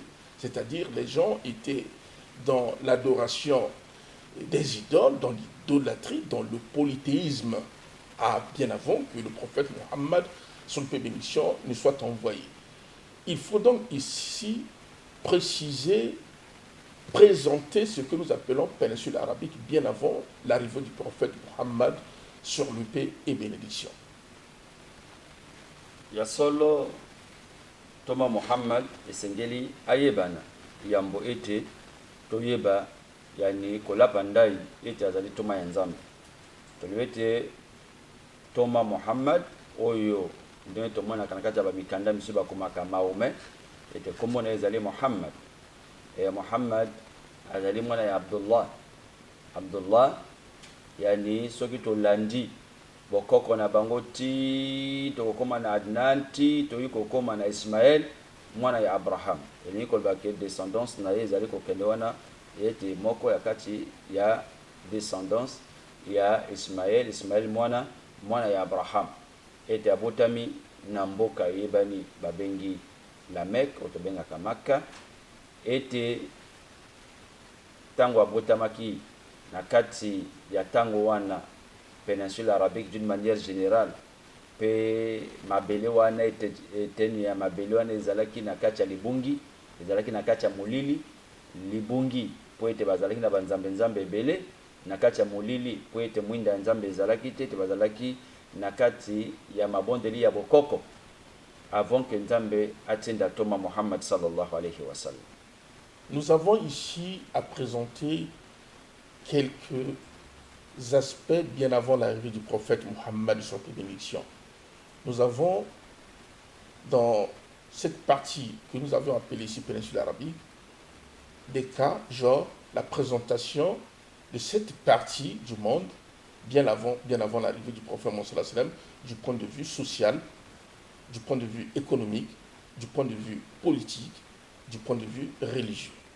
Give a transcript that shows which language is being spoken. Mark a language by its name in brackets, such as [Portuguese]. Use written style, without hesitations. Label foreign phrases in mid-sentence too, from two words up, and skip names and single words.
[French] C'est-à-dire les gens étaient dans l'adoration des idoles, dans l'idolâtrie, dans le polythéisme, bien avant que le prophète Muhammad, son paix et bénédiction, ne soit envoyé. Il faut donc ici présenter ce que nous appelons péninsule arabique bien avant l'arrivée du prophète Muhammad sur le paix et bénédiction. [Lingala] Ya solo toma Muhammad esengeli ayebana yambo ete toyeba yani kolapa ndai ete azali toma ya Nzambe. Tolwete toma Muhammad oyo ndenge tomona kanakati ba mikanda misuba komaka Mahomet ete komona ezali Muhammad. Muhammad azali mwana ya Abdullah. Abdullah yani soki tolandi bokoko na bango ti tokokoma na Adnan ti toyi kokoma na Ismaël mwana ya Abraham elingi koloba ke descendance na ye ezali kokende wana ete moko ya kati ya descendance ya Ismaël mwana ya Abraham ete abotami na mboka yebani babengi la Mecque otobengaka Makka ete tango abotamaki na kati ya tango wana [French] péninsule arabique d'une manière générale [Lingala] pe mabele wana eteni ya mabele wana ezalaki na kati ya libungi ezalaki na kati ya molili libungi po ete bazalaki na banzambe ebele na kati ya molili po ete mwinda ya nzambe ezalaki te bazalaki na kati ya mabondeli ya bokoko [French] avant que [Lingala] nzambe atienda toma Muhammad [Arabic] sallallahu alayhi wa sallam. [French] Nous avons ici à présenter quelques aspects bien avant l'arrivée du prophète Muhammad sur les bénédictions. Nous avons dans cette partie que nous avons appelée ici péninsule arabique des cas genre la présentation de cette partie du monde bien avant l'arrivée du prophète Muhammad [Arabic] sallallahu alayhi wa sallam, [French] du point de vue social, du point de vue économique, du point de vue politique, du point de vue religieux.